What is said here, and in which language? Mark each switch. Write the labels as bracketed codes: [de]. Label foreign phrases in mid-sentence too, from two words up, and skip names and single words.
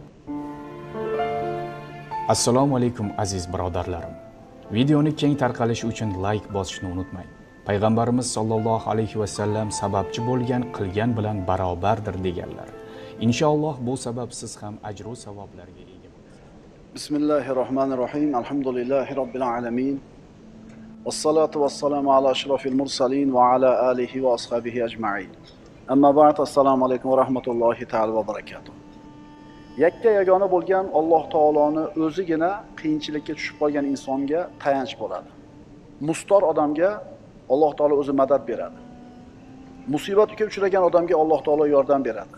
[uz] Assalomu alaykum aziz birodarlarim. Videoni keng tarqalishi uchun like bosishni unutmang. Payg'ambarimiz [ar] صلى الله عليه وسلم [uz] sababchi bo'lgan qilgan bilan barobardir deganlar. Inshaalloh bu sabab siz ham ajr va savoblarga ega bo'lasiz. [ar] بسم الله الرحمن الرحيم. الحمد لله رب العالمين والصلاة والسلام على أشرف المرسلين وعلى آله وأصحابه أجمعين. أما بعد, السلام عليكم ورحمة الله تعالى وبركاته. [uz] Yakka yagona bo'lgan Alloh taoloni o'zigina qiyinchilikka tushib qolgan insonga tayanch bo'ladi. Mustor odamga Alloh taolo o'zi madad beradi. Musibatga uchragan odamga Alloh taolo yordam beradi.